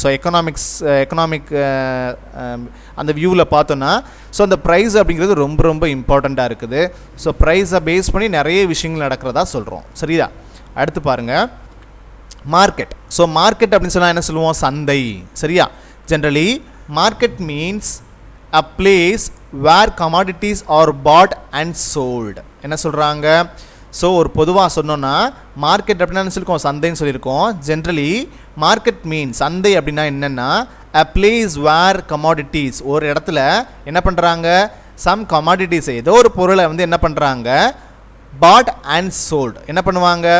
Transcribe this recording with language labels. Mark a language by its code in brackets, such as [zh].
[ta] So economic அந்த வியூவில் பார்த்தோன்னா ஸோ அந்த ப்ரைஸ் அப்படிங்கிறது ரொம்ப ரொம்ப இம்பார்ட்டண்ட்டாக இருக்குது. ஸோ ப்ரைஸை பேஸ் பண்ணி நிறைய விஷயங்கள் நடக்கிறதா சொல்கிறோம். சரிதா? அடுத்து பாருங்கள் மார்க்கெட். ஸோ மார்க்கெட் அப்படின்னு சொன்னால் என்ன சொல்லுவோம்? சந்தை. சரியா? [en] Generally market means a place where commodities are bought and sold. [ta] என்ன சொல்கிறாங்க? ஸோ ஒரு பொதுவாக சொன்னோன்னா மார்க்கெட் அப்படின்னா என்ன சொல்லியிருக்கோம்? சந்தைன்னு சொல்லியிருக்கோம். [en] generally market means [ta] சந்தை அப்படின்னா என்னென்னா [en] a place where commodities, [ta] ஒரு இடத்துல என்ன பண்ணுறாங்க? [en] some commodities, [ta] ஏதோ ஒரு பொருளை வந்து என்ன பண்ணுறாங்க? [en] bought and sold. [ta] என்ன பண்ணுவாங்க?